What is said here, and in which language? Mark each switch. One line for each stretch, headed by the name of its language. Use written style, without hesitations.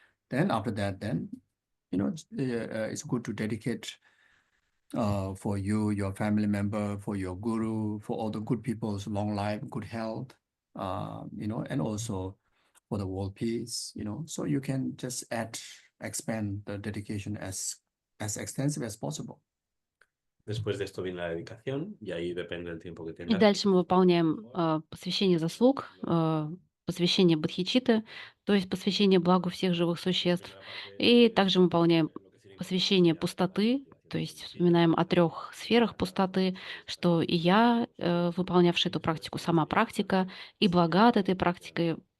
English: Then after that, then it's good to dedicate for you, your family member, for your guru, for all the good people's long life, good health, and also for the world peace. So you can just expand the dedication as extensive as possible.
Spanish: Después de esto viene la dedicación, y ahí depende del tiempo que
Russian: И
Spanish: tengas.
Russian: дальше мы выполняем посвящение заслуг, посвящение бодхичитты, то есть посвящение благу всех живых существ. И также мы выполняем посвящение пустоты, то есть вспоминаем о 3 сферах пустоты, что и я, выполнявший эту практику, сама практика, и блага от этой практики,